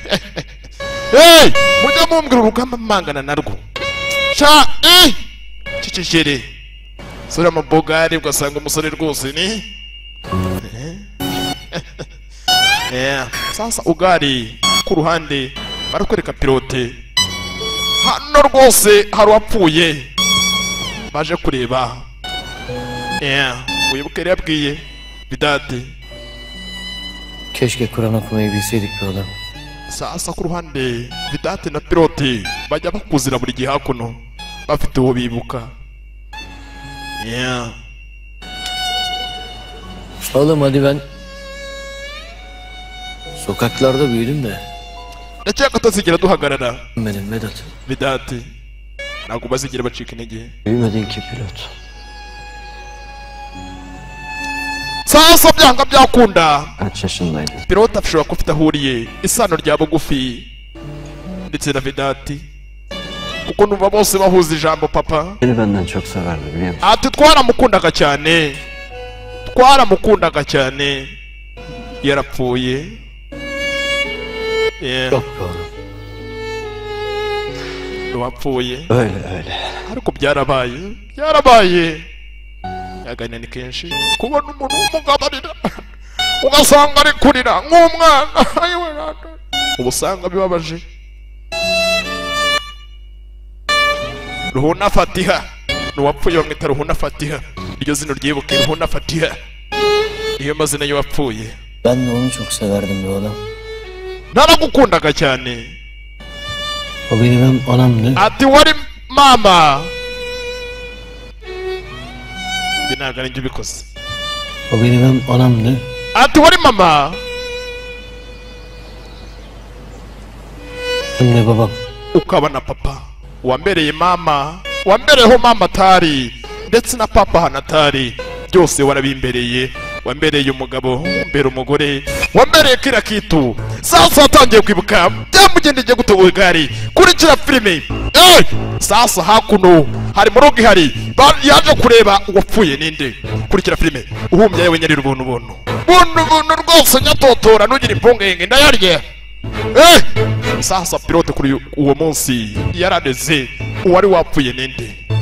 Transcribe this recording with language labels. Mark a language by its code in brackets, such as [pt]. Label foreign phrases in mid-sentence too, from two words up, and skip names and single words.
[rw] mujya mumbwira urugamba mpangana narwo cicicere sura amabogari ugasanga umusore rwose ni sasa ugari ku ruhande barakwereka pilote hano rwose hari uwapfuye baje kureba wibuke yari yabwiye bidade [tr] Keşke Kur'an okumayı bilseydik be oğlum. [rw] sasa ku ruhande bidate na pilote bajya bakuzira buri gihe hakuno bafite uwo bibuka [tr] Oğlum hadi ben sokaklarda büyüdüm de [rw] ndakeka tutazigera duhagarara [tr] benim Vedat. [rw] bidate ntabwo bazigera bacika intege [tr] Büyümedin ki pilot. [rw] sasa byanga byakunda [tr] Kaç yaşındaydın? [rw] pilote ashobora kuba afite ahuriye isano rya bugufi ndetse na vidati kuko numva bose bahuza ijambo papa [tr] Beni benden çok severdi biliyor musun? [rw] ati twaramukundaga cyane yarapfuye [tr] Yok be oğlum. [rw] wapfuye [tr] Öyle. [rw] ariko byarabaye agahinda ni kenshi kubona umuntu w'umugabo arira ugasanga ari kurira nk'umwana uba usanga bibabaje ruhuna fatiha n'uwapfuye bamwita ruhuna fatiha iryo zina ryibuke ruhuna fatiha niyo mazina y'uwapfuye [tr] Ben de onu çok severdim be oğlum. [rw] naragukundaga cyane [tr] O benim hem anamdı. [rw] ati wari mama binaga ninjye ubikoze [tr] O benim hem anamdı. [rw] ati wari mama [tr] Hem de babam. [rw] ukaba na papa wambereye mama wambereyeho mama atari ndetse na papa hano atari byose warabimbereye wambereye umugabo mbere umugore wambereye [sw] kira kitu [rw] sasa watangiye kwibuka byamugendeye gutegura igare kurikira filime sasa hakuno hari murugo ihari yaje kureba uwapfuye ninde kurikira filime uhumye yewe nyarira ubuntu buntu rwose nyatotora nugira impungenge ndayarye sasa pilote kuri uwo munsi yaraneze uwari wapfuye ninde